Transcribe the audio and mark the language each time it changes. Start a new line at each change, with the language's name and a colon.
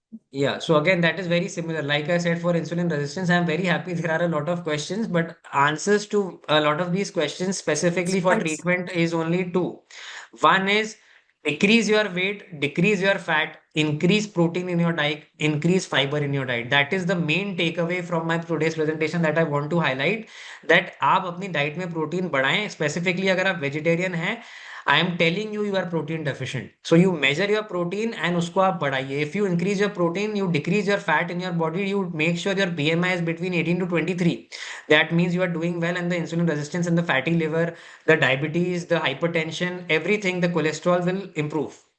English: Yeah, so again, that is very similar. Like I said, for insulin resistance, I'm very happy there are a lot of questions, but answers to a lot of these questions specifically for Thanks. treatment is only two. One is decrease your weight, decrease your fat, increase protein in your diet, increase fiber in your diet. That is the main takeaway from my today's presentation that I want to highlight.
Hindi: That आप अपनी diet में protein बढ़ाएं. Specifically अगर आप vegetarian हैं,
English: I am telling you, you are protein deficient. So you measure your protein and
Hindi: उसको आप बढ़ाइए.
English: If you increase your protein, you decrease your fat in your body, you make sure your BMI is between 18 to 23. That means you are doing well, and the insulin resistance and the fatty liver, the diabetes, the hypertension, everything, the cholesterol will improve.